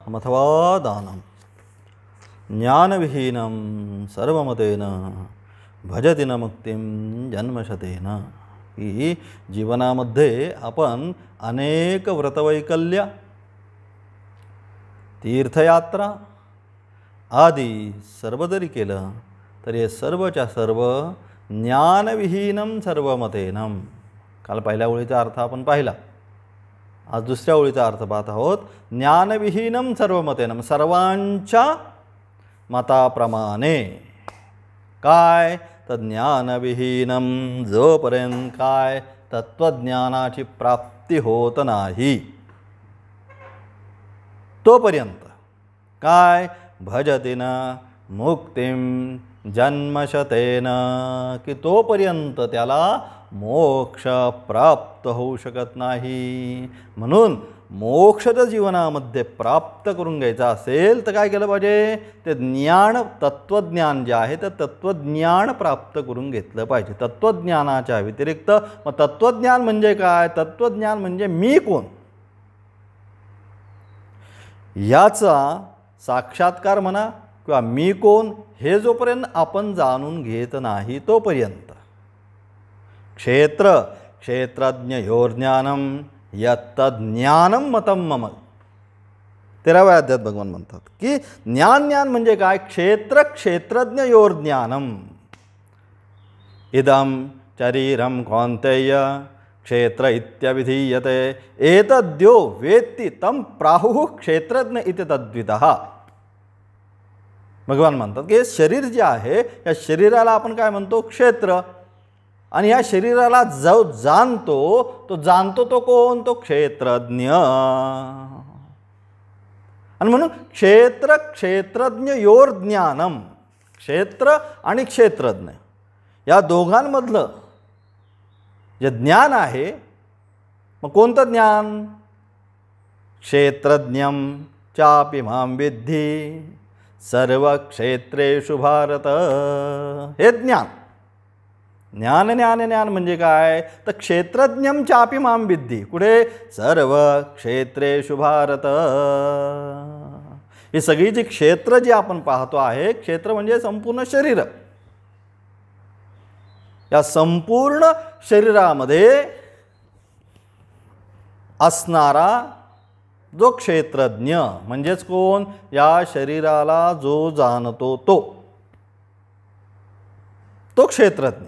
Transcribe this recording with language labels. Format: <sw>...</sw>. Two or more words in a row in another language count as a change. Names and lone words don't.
<sa>अथवा दानं ज्ञानविहीनं सर्वमतेन भजति न मुक्तिं जन्मशतेन.</sa> <mr>की जीवनामध्ये आपण अनेक व्रतवैकल्य, तीर्थयात्रा आदी सर्व जरी केलं तर हे सर्वच्या सर्व</mr> <sa>ज्ञानविहीनं सर्वमतेनं.</sa> <mr>काल पहिल्या ओळीचा अर्थ आपण पाहिला, आज दुसऱ्या ओळीचा अर्थ पाहत आहोत.</mr> <sa>ज्ञानविहीनं सर्वमतेनं,</sa> <mr>सर्वांच्या मताप्रमाणे. काय तर ज्ञानविहीनं, जोपर्यंत काय तत्वज्ञानाची प्राप्ती होत नाही तोपर्यंत काय</mr> <sa>भजति न मुक्तिं जन्मशतेन,</sa> <mr>की तोपर्यंत त्याला मोक्ष प्राप्त होऊ शकत नाही. म्हणून मोक्ष जर जीवनामध्ये प्राप्त करून घ्यायचा असेल तर काय केलं पाहिजे, ते ज्ञान तत्वज्ञान जे आहे ते तत्वज्ञान प्राप्त करून घेतलं पाहिजे. तत्वज्ञानाच्या व्यतिरिक्त मग तत्वज्ञान म्हणजे काय, तत्वज्ञान म्हणजे मी कोण याचा साक्षात्कार म्हणा किंवा मी कोण हे जोपर्यंत आपण जाणून घेत नाही तोपर्यंत.</mr> <sa>क्षेत्रज्ञयोर्ज्ञानम यत्तज्ञानम मतं मम.</sa> <mr>13व्या अध्यायात भगवान म्हणतात की ज्ञान म्हणजे काय,</mr> <sa>क्षेत्रज्ञयोर्ज्ञानम. इदं शरीरं कौन्तेय क्षेत्र इत्यभिधीयते एतद्यो वेत्ति तं प्राहुः क्षेत्रज्ञ इति तद्वितः.</sa> <mr>भगवान म्हणतात की शरीर जे आहे या शरीराला आपण काय म्हणतो, क्षेत्र. आणि या शरीराला जो जाणतो तो कोण, तो क्षेत्रज्ञ. आणि म्हणून क्षेत्रज्ञयोर्ज्ञानम, क्षेत्र आणि क्षेत्रज्ञ या दोघांमधलं जे ज्ञान आहे, मग कोणतं ज्ञान,</mr> <sa>क्षेत्रज्ञं चापि मां विद्धि सर्व क्षेत्रेषु भारत.</sa> <mr>हे ज्ञान म्हणजे काय तर</mr> <sa>क्षेत्रज्ञं चापि मां विद्धि, कुठे, सर्व क्षेत्रेषु भारत.</sa> <mr>ही सगळी जी क्षेत्र जी आपण पाहतो आहे, क्षेत्र म्हणजे संपूर्ण शरीर. या संपूर्ण शरीरामध्ये असणारा जो क्षेत्रज्ञ म्हणजेच कोण, या शरीराला जो जाणतो तो क्षेत्रज्ञ.</mr>